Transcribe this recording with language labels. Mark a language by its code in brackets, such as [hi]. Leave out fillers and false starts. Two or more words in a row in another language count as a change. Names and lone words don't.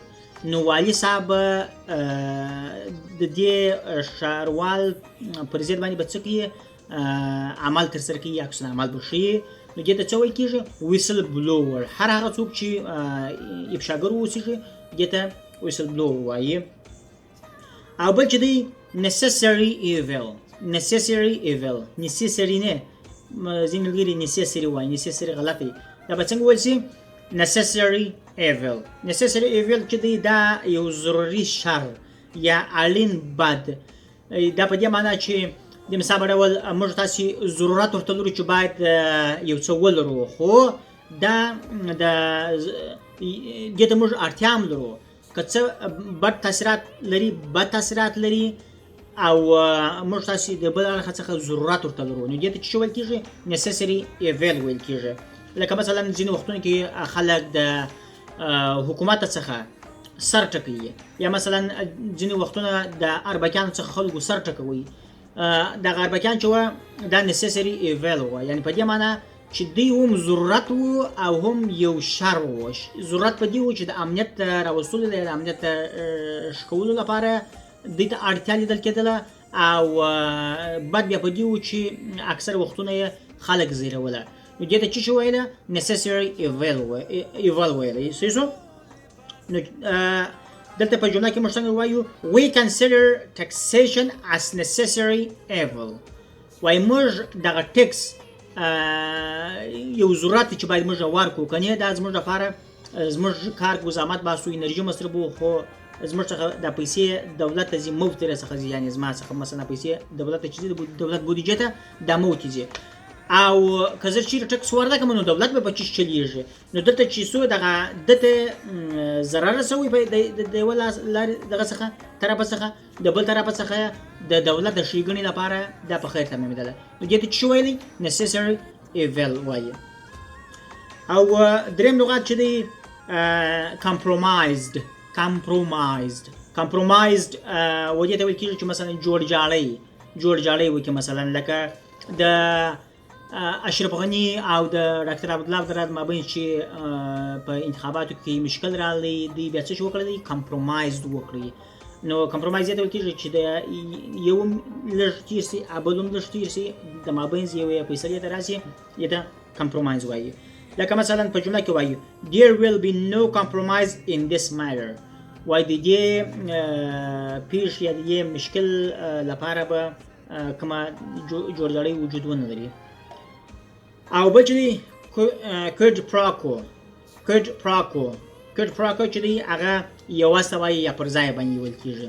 [ps] نو والي صاحب د دې ښاروال پر ضد باندې به څه کوي؟ عمل ترسره کوي، عکس العمل به ښیي. نو دې ته څه ویل کېږي؟ Whistleblower. هر هغه څوک چې افشاګر واوسېږي دې ته Whistleblower وایي. او بل چې دی [en] necessary evil [ps] نه، ځینې ملګري necessary وایي، necessary غلط دی. دا به څنګه ویل شي؟ [en] necessary evil [ps] چې دی دا یو ضروري شر یا اړین بد. دا په دې معنا چې د مثال په ډول موږ تاسې ضرورت ورته لرو چې باید یو څه ولرو، خو دا دې ته موږ اړتیا هم لرو. که څه بد تاثیرات لري او موږ تاسې د بل اړخه څخه ضرورت ورته لرو، نو دې ته څه ویل کېږي؟ necessary evil ویل کېږي. لکه مثلا ځینې وختونو کې خلک د حکومت څخه سر ټکوي، یا مثلا ځینې وختونه د اربکیانو څخه خلکو سر ټکوي. دغه اربکیان چې وه دا [en] necessary evil [ps] وه، یعنې په دې معنا چې دوی هم ضرورت و او هم یو شر و. ضرورت په دې و چې د امنیت راوستلو د امنیت ښه کولو لپاره دوی ته اړتیا لیدل کېدله، او بد بیا په دې و چې اکثر وختونه یې خلک زیروله. نو دې ته څه ویله؟ [en] necessary evil [ps] ویله. صحیح شو؟ نو دلته په جمله کې موږ څنګه وایو؟ [en] we consider taxation as necessary evil. [ps] وایي موږ دغه ټکس یو ضرورت چې باید موږ ورکړو، که نه دا زموږ لپاره زموږ کار زحمت باسو، انرژي مصرفو، خو زموږ څخه دا پیسې دولت ته ځي، مفت راڅخه ځي، یعنې زما څخه مثلا پیسې دولت ته چې ځي، د دولت بودیجې ته دا مفت ځي. او که زه چېرې ټکس ورنکړم نو دولت به په چی چلیږي. نو دلته چې څو دغه دته ضرر رسوي د یوه دغه څخه طرفه څخه، د بل طرفه څخه د دولت د ښېګڼې لپاره دا په خیر تمامېدله. نو دې ته څه ویلی؟ [en] necessary evil [ps] وایي. او درېیم لغات چې دی compromised و دې ته ویل کېږي چې مثلا جوړجاړی وکړي. مثلا لکه د اشرف غني او د ډاکټر عبدالله عبدالرحمن مابین چې په انتخاباتو کې مشکل راغلی، دوی بیا څه وکړی؟ compromised وکړي. نو compromise دې ته ویل کېږي چې د یو هم لږ تېر سي او بل هم لږ تېر سي، د مابین یوې فیصلې ته راسي، دې ته compromise وایي. لکه مثلا په جمله کې وایي [en] there will be no compromise in this matter. [ps] وایي د دې پیښ یا د دې مشکل لپاره به کومه جوړجاړی وجود ونه لري. او بل چې دی کوډ پراکو چې دی هغه یو واسطه یا پر ځای باندې ویل کیږي.